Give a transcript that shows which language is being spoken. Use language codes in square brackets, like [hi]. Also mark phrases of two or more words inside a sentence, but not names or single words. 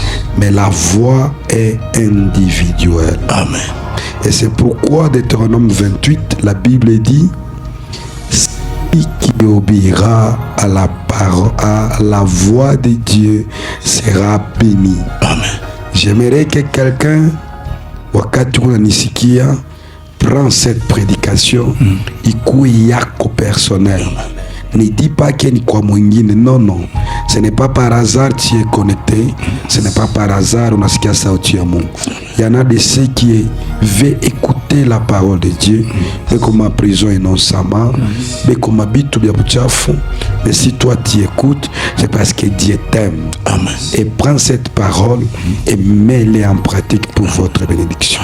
[fr] mais la voix est individuelle. Amen. Et c'est pourquoi Deutéronome 28, la Bible dit qui obéira à la parole, à la voix de Dieu sera béni. Amen. J'aimerais que quelqu'un, [sw] wakati unanisikia, [fr] prend cette prédication, [sw] ikuwe yako personnel. [fr] Ne dis pas que [sw] ni kwa mwingine. [fr] Non, non. Ce n'est pas par hasard tu es connecté. Ce n'est pas par hasard [sw] unasikia sauti ya Mungu. [fr] Il y en a de ceux qui veulent écouter la parole de Dieu. Mais comme ma prison innocemment. Mais comme ma [sw] bitu bia buchafu. [fr] Mais si toi tu écoutes, c'est parce que Dieu t'aime. Amen. Et prends cette parole et mets-les en pratique pour votre bénédiction.